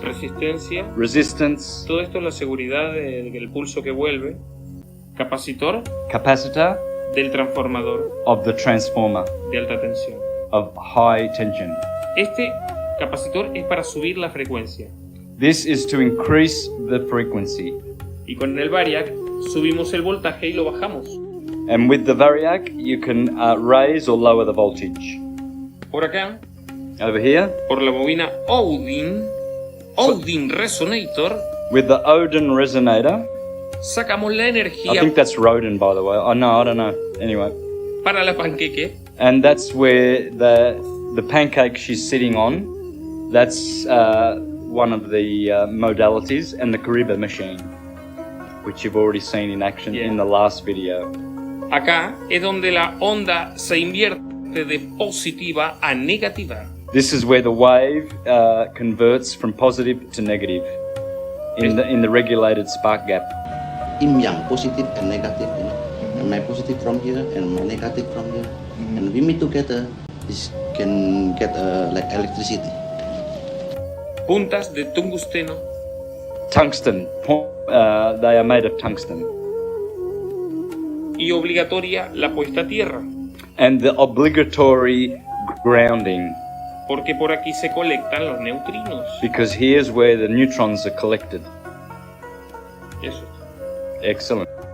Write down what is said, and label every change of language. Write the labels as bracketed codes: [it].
[es] resistencia, [en] resistance, [es] todo esto es la seguridad del pulso que vuelve, capacitor, [en] capacitor, [es] del transformador, [en] of the transformer, [es] de alta tensión. [en] of high tension. [es] Este capacitor es para subir la frecuencia. [en] This is to increase the frequency. [es] Y con el variac subimos el voltaje y lo bajamos. [en] And with the variac, you can raise or lower the voltage. [es] Por acá, [en] Over here, [es] por la bobina Odin Resonator, [en] with the Odin resonator. [es] sacamos la [en] I [es] energía [en] think that's Rodin, by the way. Oh no, I don't know. Anyway, [es] para la panqueque. [en] and that's where the pancake she's sitting on. That's one of the modalities, and the Kariba machine, which you've already seen in action in the last video. [es] Acá es donde la onda se invierte de positiva a negativa. [en] This is where the wave converts from positive to negative in the regulated spark gap. In yang positive and negative, and my positive from here and my negative from here, and we meet together, this can get like electricity. [es] Puntas de tungsteno, [en] Tungsten, they are made of tungsten. [es] y obligatoria la puesta a tierra, [en] And the obligatory grounding, [es] porque por aquí se colectan los neutrinos. [en] because here's where the neutrons are collected. [es] Eso. [en] Excellent.